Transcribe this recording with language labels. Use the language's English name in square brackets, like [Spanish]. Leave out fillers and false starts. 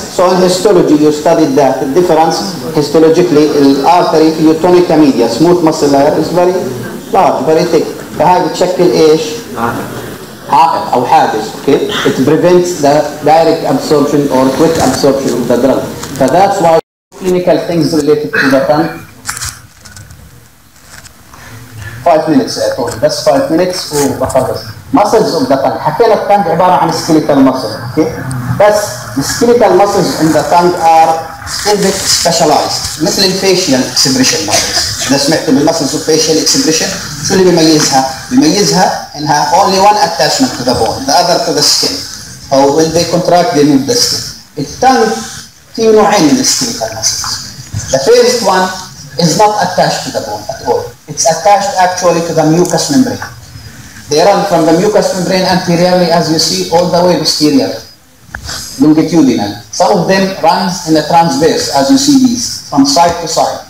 [English] So in histology you studied that the difference histologically the artery في tonica media smooth muscle layer is very large, very thick. [Arabic] فهاي بتشكل ايش؟ عائق أو حاجز. [English] Okay? It prevents the direct absorption or quick absorption of the drug. So that's why clinical things related to the tongue 5 minutes [Arabic] طول بس [English] 5 minutes [Arabic] وبخلص. [English] muscles of the tongue. [Arabic] حكينا الtongue عبارة عن skeletal muscle. [English] Okay. بس the skeletal muscles in the tongue are specialized [Arabic] مثل الفيشيال [English] expression muscles. [Arabic] إذا سمعت [English] بالmuscles of facial expression [Arabic] شو اللي بيميزها؟ بيميزها إنها [English] only one attachment to the bone, the other to the skin. So when they contract they move the skin. [Arabic] الtongue فيه نوعين من skeletal muscles. [English] The first one is not attached to the bone at all. It's attached actually to the mucous membrane. They run from the mucous membrane anteriorly, as you see, all the way posterior, longitudinal. Some of them runs in a transverse, as you see these, from side to side.